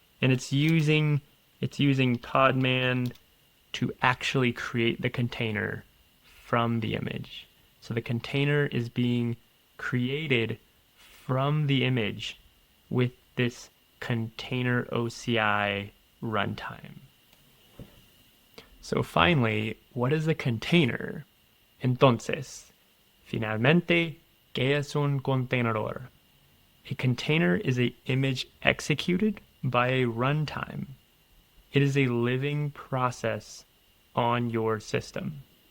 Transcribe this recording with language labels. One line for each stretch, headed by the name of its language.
English: And it's using podman to actually create the container from the image. So the container is being created from the image with this container OCI runtime. So finally, what is a container?
Spanish: Entonces, finalmente, ¿qué es un contenedor?
English: A container is an image executed by a runtime. It is a living process on your system.